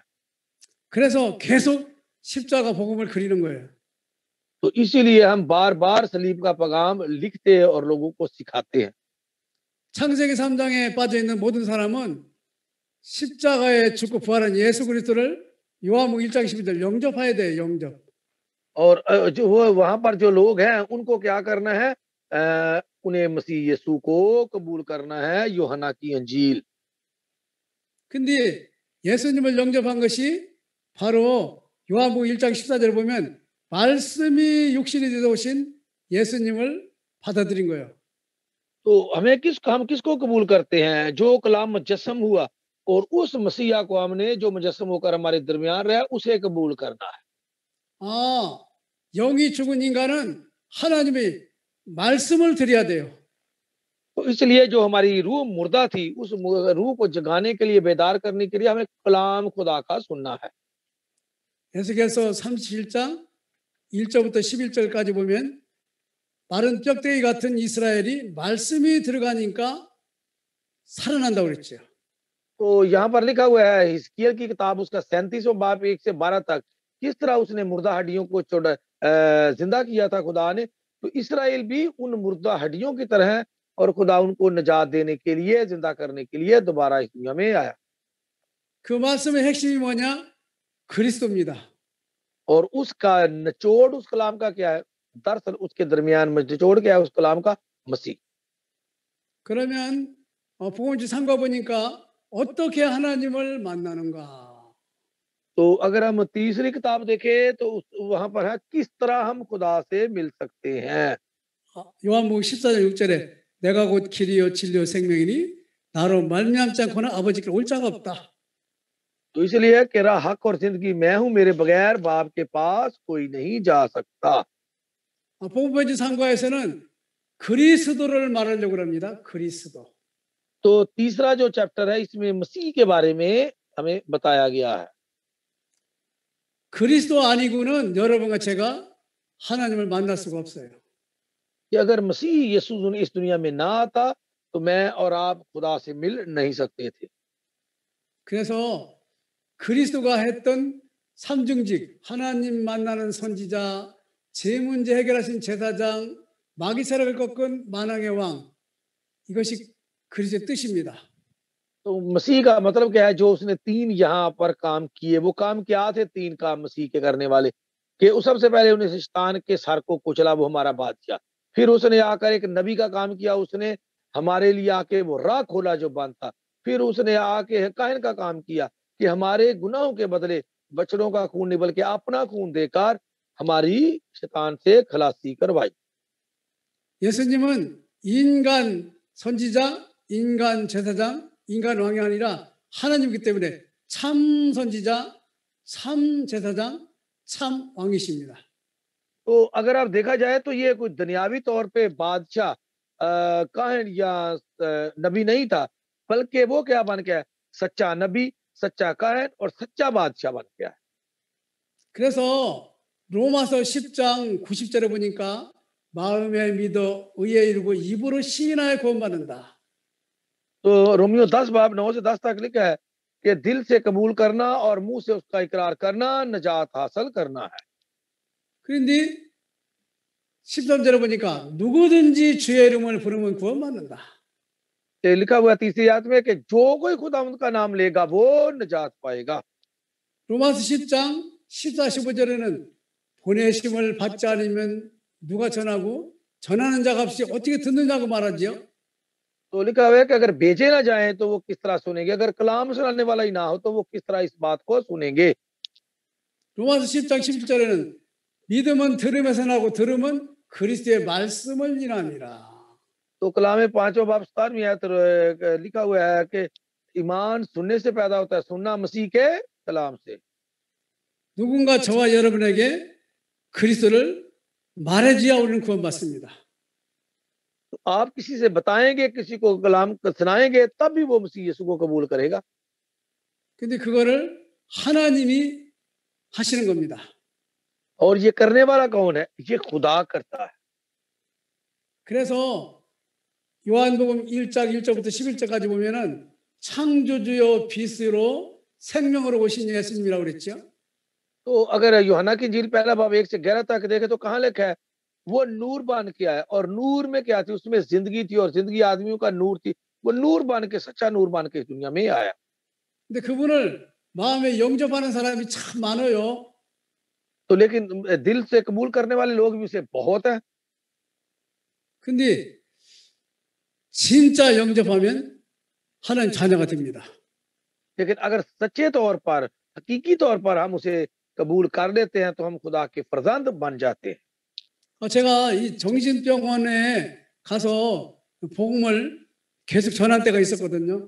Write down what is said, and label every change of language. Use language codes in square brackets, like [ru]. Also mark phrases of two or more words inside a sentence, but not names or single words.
[ko] 그래서 계속 십자가 복음을 그리는 거예요. [ur] تو اسی لیے ہم بار بار صلیب کا پیغام لکھتے ہیں اور لوگوں کو سکھاتے ہیں. [ko] 창세기 3장에 빠져 있는 모든 사람은 십자가에 죽고 부활한 예수 그리스도를 요한복음 1장 12절 영접해야 돼요. 영접. [ur] اور جو وہ وہاں پر جو لوگ ہیں انکو کیا کرنا ہے? انہیں مسیح یسوع کو قبول کرنا ہے، یوحنا کی انجیل. [ko] 근데 예수님을 영접한 것이 바로 요한복음 1장 14절에 보면 말씀이 육신이 되어 오신 예수님을 받아들인 거예요. [ur] تو ہم کسکو قبول کرتے ہیں? جو کلام مجسم ہوا اور اس مسیحا کو ہمنے جو مجسم ہوکر ہمارے درمیان رہا اسے قبول کرنا ہے. [ko] 아, 영이 죽은 인간은 하나님의 말씀을 드려야 돼요. [ur] تو اسلیے جو ہماری روح مردہ تھی اس روح کو جگانے کے لیے، بیدار کرنے کے لیے ہمیں کلام خدا کا سننا ہے. [ko] 에스겔서 37장 1절부터 11절까지 보면 마른 뼈대기 같은 이스라엘이 말씀이 들어가니까 살아난다고 그랬죠. [ur] تو یہاں پر لکھا ہوا ہے حزقیاہ کی کتاب اسکا 37واں باب 1 سے 12 تک، کس طرح اسنے مردہ ہڈیوں کو زندہ کیا تھا خدا نے. تو اسرائیل بھی ان مردہ ہڈیوں کی طرح ہے اور خدا انکو نجات دینے کے لیے، زندہ کرنے کے لیے دوبارہ اس دنیا میں آیا. [ko] 그 말씀의 핵심이 뭐냐? 그리스도입니다. [ur] اور اسکا نچوڑ اس کلام کا کیا ہے? دراصل اسکے درمیان میں نچوڑ کیا ہے اس کلام کا? مسیح. [ko] 그러면 복음지 3과 보니까 어떻게 하나님을 만나는가? [ur] تو اگر ہم تیسری کتاب دیکھیں تو وہاں پر ہے کس طرح ہم خدا سے مل سکتے ہیں. [ko] 요한복음 14장 6절에 내가 곧 길이요 진리요 생명이니 나로 말미암지 않고는 아버지께 올 자가 없다. [ur] تو اسلیے کہہ رہا حق اور زندگی میں ہوں، میرے بغیر باپ کے پاس کوئی نہیں جا سکتا. [ko] 복음지 3과에서는 그리스도를 말하려고 합니다. 그리스도. [ur] تو تیسرا جو چیپٹر ہے اسمیں مسیح کے بارے میں ہمیں بتایا گیا ہے. [ko] 그리스도 아니고는 여러분과 제가 하나님을 만날 수가 없어요. [ur] کہ اگر مسیح یسوع اس دنیا میں نہ آتا تو میں اور آپ خدا سے مل نہیں سکتے تھے. [ko] 그래서 그리스도가 했던 삼중직, 하나님 만나는 선지자, 제 문제 해결하신 제사장, 마귀 세력을 꺾은 만왕의 왕, 이것이 그리스도의 뜻입니다. [ur] تو مسیح کا مطلب کیا ہے? جو اسنے 3 یہاں پر کام کیے، وہ کام کیا تھے? 3 کام مسیح کے کرنے والے کہ سبسے پہلے انہیں شیطان کے سر کو کچلا، وہ ہمارا بادشاہ. پھر اسنے آکر ایک نبی کا کام کیا، اسنے ہمارے لیے آکے وہ راہ کھولا جو بند تھا. پھر اسنے آکے کاہن کا کام کیا کہ ہمارے گناہوں کے بدلے بچھڑوں کا خون نہیں بلکہ اپنا خون دےکر ہماری شیطان سے خلاصی کروائی. [ko] 예수님은 인간 선지자, 인간 제사장, 인간 왕이 아니라 하나님이기 때문에 참 선지자, 참 제사장, 참 왕이십니다. [ur] تو اگر آپ دیکھا جائے تو یہ کوئی دنیاوی طور پہ بادشاہ کاہن یا نبی نہیں تھا، بلکہ وہ کیا بن گیا ہے? سچا نبی، سچا کاہن اور سچا بادشاہ بن گیا ہے. [ko] 그래서 로마서 10장 90절에 보니까 마음에 믿어 의에 이르고 입으로 시인하여 구원받는다. [ur] تو رومیو 10 باب 9 سے 10 تک لکھا ہے کہ دل سے قبول کرنا اور منہ سے اسکا اقرار کرنا نجات حاصل کرنا ہے. [ko] 그런데 13절에 보니까 누구든지 주의 이름을 부르면 구원받는다. [ur] تو لکھا ہوا ہے تیسری آیت میں کہ جو کوئی خداوند کا نام لیگا وہ نجات پائیگا. [ko] 로마서 10장 14, 15절에는 보내심을 받지 않으면 누가 전하고 전하는 자가 없이 어떻게 듣느냐고 말하지요. [ur] تو لکھا ہوا ہے کہ اگر بھیجے نہ جائیں تو وہ کس طرح سنیں گے، اگر کلام سنانے والا ہی نہ ہو تو وہ کس طرح اس بات کو سنیں گے. [ko] 로마서 10장 17절에는 믿음은 들음에서 나고 들음은 그리스도의 말씀을 인함이라. [ur] تو کلام میں 5واں باب 17ویں آیت لکھا ہوا ہے کہ ایمان سننے سے پیدا ہوتا ہے، سننا مسیح کے کلام سے. [ko] 누군가 저와 여러분에게 그리스도를 말해줘야 우리는 구원받습니다. [ur] تو آپ کسی سے بتائیں گے، کسی کو کلام سنائیں گے، تب بھی وہ مسیح یسوع کو قبول کریگا. [ko] 근데 그거를 하나님이 하시는 겁니다. [ur] اور یہ کرنے والا کون ہے؟ یہ خدا کرتا ہے. [ko] 그래서 요한복음 1장 1절부터 11절까지 보면은 창조주요 빛으로 생명으로 오신 예수님이라고 그랬죠. [ur] تو اگر یوحنا کی انجیل پہلا باب 1 سے 11 تک دیکھے تو کہاں لکھا ہے? وہ نور بن کے آیا اور نور میں کیا تھی؟ اسمیں زندگی تھی اور زندگی آدمیوں کا نور تھی. وہ نور بن کے، سچا نور بن کے دنیا میں آیا. [ko] 근데 그분을 마음에 영접하는 사람이 참 많아요. [ur] تو لیکن دل سے قبول کرنے والے لوگ بھی اسے بہت ہیں. [ko] 근데 진짜 영접하면 하나님 자녀가 됩니다. [ur] لیکن اگر سچے طور پر، حقیقی طور پر ہم اسے قبول کر لیتے ہیں تو ہم خدا کے فرزند بن جاتے ہیں. [ko] 제가 이 정신병원에 가서 복음을 계속 전할 때가 있었거든요.